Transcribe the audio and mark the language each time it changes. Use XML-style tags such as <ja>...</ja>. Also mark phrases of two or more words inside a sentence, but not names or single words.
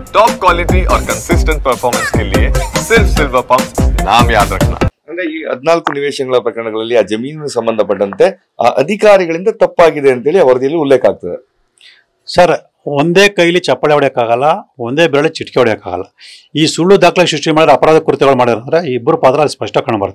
<en>top quality</en> <hi>और</hi> <en>consistent performance</en> <hi>के लिए सिर्फ सिल्वर पंप नाम याद रखना।</hi> <kn>ಅಂದ್ರೆ ಈ 14 ನಿವೇಶನಗಳ ಪ್ರಕರಣಗಳಲ್ಲಿ ಆ ಜಮೀನಿಗೆ ಸಂಬಂಧಪಟ್ಟಂತೆ ಆ ಅಧಿಕಾರಿಗಳಿಂದ ತಪ್ಪಾಗಿದೆ ಅಂತೇಳಿ ವರದಿಯಲ್ಲಿ ಉಲ್ಲೇಖ ಆಗ್ತದೆ. ಸರ್, ಒಂದೇ ಕೈಲಿ ಚಪ್ಪಾಳೆ ಹೊಡೆಯೋಕ್ಕಾಗಲ್ಲ, ಒಂದೇ ಬೆರಳು ಚಿಟಿಕೆ ಹೊಡೆಯೋಕ್ಕಾಗಲ್ಲ. ಈ ಸುಳ್ಳು ದಾಖಲೆ ಸೃಷ್ಟಿ ಮಾಡಿದ್ರೆ ಅಪರಾಧ ಕೃತ್ಯಗಳು ಮಾಡಿದ್ರೆ ಇಬ್ಬರು ಪಾತ್ರ ಅಲ್ಲಿ ಸ್ಪಷ್ಟ ಕಂಡು ಬರುತ್ತೆ.</kn>